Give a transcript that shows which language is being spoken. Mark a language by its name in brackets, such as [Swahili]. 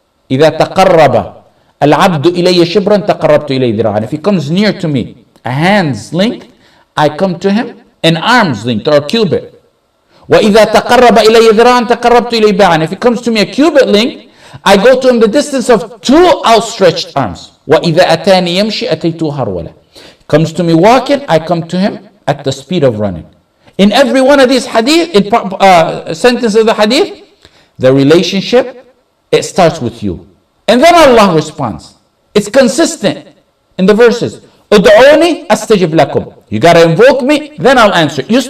[Arabic] إِذَا تَقَرَّبَ الْعَبْدُ إِلَيَّ شِبْرًا تَقَرَّبْتُ إِلَيْهِ ذِرَاعًا. [English] If he comes near to me, a hand's length, I come to him an arm's length or a cubit. [Arabic] وَإِذَا تَقَرَّبَ إِلَيَّ ذِرَاعًا تَقَرَّبْتُ إِلَيْهِ بَاعًا. [English] If he comes to me a cubit length, I go to him the distance of 2 outstretched arms. [Arabic] وَإِذَا أَتَانِي يَمْشِي أَتَيْتُهُ هَرْوَلًا. [English] Comes to me walking, I come to him at the speed of running. In every one of these hadith, sentences of the hadith, the relationship, it starts with you. And then Allah responds. It's consistent in the verses. Ud'uni astajib lakum. You got to invoke me, then I'll answer.